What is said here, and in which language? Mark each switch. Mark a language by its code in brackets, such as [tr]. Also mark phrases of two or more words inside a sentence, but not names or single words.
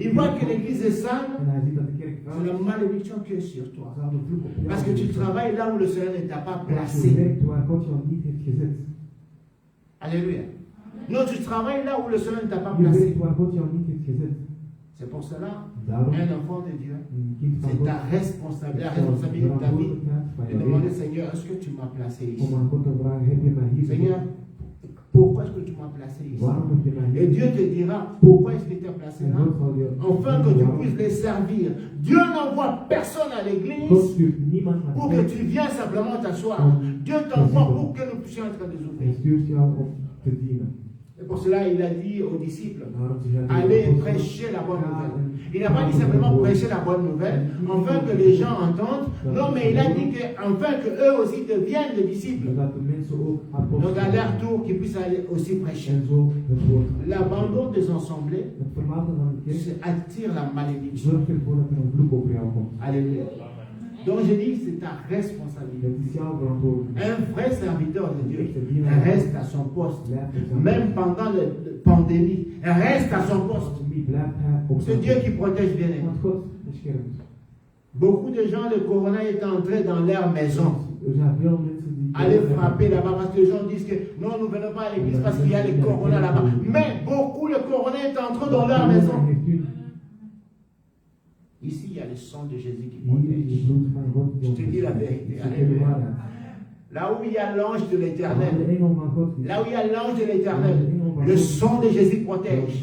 [fr] il voit que l'église est sale, [nl] en hij ziet dat de kerk [fr] c'est [nl] vuil [fr] la [nl] is, [fr] malédiction qui est sur [nl] dan [fr] toi. [nl] zal de vloek op jou [fr] Parce que tu [nl] zijn. [fr] travailles là où le Seigneur ne t'a pas [nl] Want je [fr] placé. [nl] werkt waar God jou niet heeft gezet. [fr] Alléluia. Non, tu travailles là où le Seigneur ne t'a pas [nl] Je [fr] placé. [nl] werkt waar God jou niet heeft gezet. [fr] C'est pour cela, [nl] Daarom, [fr] un enfant de Dieu, [nl] een kind van [fr] c'est [nl] God, [fr] ta responsabilité, la [nl] is jouw [fr] responsabilité de ta vie, [nl] verantwoordelijkheid van [fr] de [nl] je [fr] demander, [nl] leven [fr] Seigneur, est-ce que tu m'as placé [nl] om [fr] ici? [nl] aan God te vragen, heb je mij hier [fr] Seigneur, [nl] gezet? [fr] pourquoi est-ce que tu m'as placé ici? [nl] Waarom heb je mij [fr] Et [nl] hier [fr] Dieu [nl] gezet? [fr] te dira, pourquoi est-ce qu'il t'a placé [nl] En [fr] là? [nl] God zal je [fr] Afin que tu [nl] waarom. [fr] puisses les servir. Dieu n'envoie personne à [nl] God [fr] l'église [nl] stuurt niemand naar [fr] pour [nl] de [fr] que [nl] kerk [fr] tu viennes simplement t'asseoir. Dieu t'envoie pour que nous puissions être des [nl] en [fr] ouvriers. [nl] stuurt jou om te dienen. [fr] Et pour cela, il a dit aux disciples, [nl] Daarom zegt hij [fr] allez [nl] tegen de [fr] prêcher la bonne [nl] apostelen, [fr] nouvelle. Il n'a pas dit simplement prêcher la bonne nouvelle, afin que les gens entendent. Non, mais il a dit que, afin qu'eux aussi deviennent des disciples. [nl] zodat de mensen ook [fr] Donc à [nl] apostelen [fr] leur tour, qu'ils puissent aller aussi prêcher. [nl] en zo het woord. [fr] L'abandon des assemblées, [nl] Het verlaten van de kerk [fr] c'est attire la malédiction. [nl] zorgt ervoor dat er een vloek over jou komt. [fr] Alléluia. Donc je dis, c'est ta responsabilité. [nl] Het is jouw verantwoordelijkheid. [fr] Un vrai serviteur de Dieu reste à son poste. [nl] Blijf op zijn [fr] Même pendant la pandémie, reste à son poste. [nl] Wie blijft hij op [fr] C'est [nl] zijn [fr] Dieu [nl] post? [fr] qui protège bien aimé. [nl] Want God beschermt. [fr] Beaucoup de gens, le corona est entré dans leur maison. [nl] Er zijn veel mensen die [fr] Aller frapper là-bas parce que les gens disent que non, nous ne venons pas à l'église parce qu'il y a le corona là-bas. Mais beaucoup, le corona est entré dans leur maison. Ici, il y a le sang de Jésus qui protège. Je te dis la vérité. Alléluia. Là où il y a l'ange de l'éternel, là où il y a l'ange de l'éternel, le sang de Jésus protège.